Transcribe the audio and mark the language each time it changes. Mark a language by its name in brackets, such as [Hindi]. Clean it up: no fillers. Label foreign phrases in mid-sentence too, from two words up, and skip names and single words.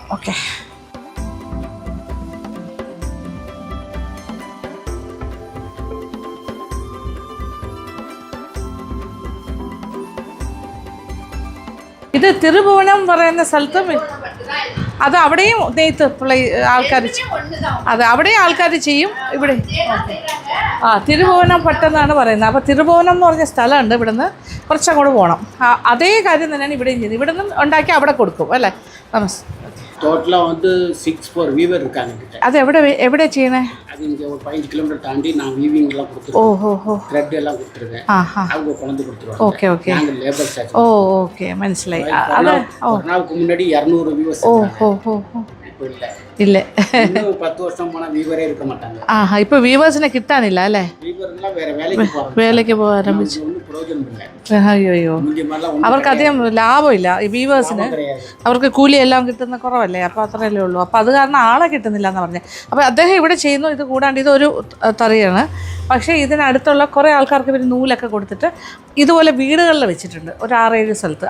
[Malayalam] ഓക്കെ, ഇത് തിരുഭുവനം പറയുന്ന സ്ഥലത്തും അത് അവിടെയും നെയ്ത്ത് ആൾക്കാർ, അത് അവിടെയും ആൾക്കാർ ചെയ്യും. ഇവിടെ തിരുഭുവനം പട്ടെന്നാണ് പറയുന്നത്. അപ്പോൾ തിരുഭുവനം എന്ന് പറഞ്ഞ സ്ഥലമുണ്ട്. ഇവിടുന്ന് കുറച്ചങ്ങോട്ട് പോകണം. അതേ കാര്യം തന്നെയാണ് ഇവിടെയും ചെയ്യുന്നത്. ഇവിടെ നിന്ന് ഉണ്ടാക്കി അവിടെ കൊടുക്കും അല്ലേ? നമസ്തേ. [Tamil] டோட்டலாக வந்து 6 வீவர் இருக்காங்க கிட்ட. அது எവിടെ செய்யணும்? அது இங்கே ஒரு 15 கிலோமீட்டர் தாண்டி நான் வீவிங்லாம் கொடுத்துருக்கேன். ஓஹோ, த்ரெட் எல்லாம் கொடுத்துருக்கேன். அவங்க கொண்டு கொடுத்துருவாங்க. ஓகே ஓகே, நாங்கள் லேபர் சார்ஜ். [Malayalam] ஓகே, മനസ്സിലായി. [Tamil] அது ஒரு நாளுக்கு முன்னாடி 200 வீவர்ஸ். ஓஹோ, இப்போ இல்லை இல்லை, இன்னும் 10 வருஷம் போனால் வீவரே இருக்க மாட்டாங்க. [Malayalam] இப்போ വീവേഴ്സിനെ കിട്ടാനില്ല അല്ലേ? [Tamil] வீவர்லாம் வேற வேலைக்கு [Malayalam] പോകാൻ ആരംഭിച്ചു. [Tamil] ஒன்றும் பிரயோஜனம் இல்லை. [Malayalam] അയ്യോ, അവർക്ക് അധികം ലാഭമില്ല ഈ വീവേഴ്സിന്. അവർക്ക് കൂലിയെല്ലാം കിട്ടുന്ന കുറവല്ലേ, അപ്പോൾ അത്രയല്ലേ ഉള്ളൂ. അപ്പോൾ അത് കാരണം ആളെ കിട്ടുന്നില്ല എന്ന് പറഞ്ഞത്. അപ്പോൾ അദ്ദേഹം ഇവിടെ ചെയ്യുന്നു. ഇത് കൂടാണ്ട് ഇതൊരു തറിയാണ്. പക്ഷേ ഇതിനടുത്തുള്ള കുറേ ആൾക്കാർക്ക് ഇവർ നൂലൊക്കെ കൊടുത്തിട്ട് ഇതുപോലെ വീടുകളിൽ വെച്ചിട്ടുണ്ട്, ഒരു 6-7 സ്ഥലത്ത്.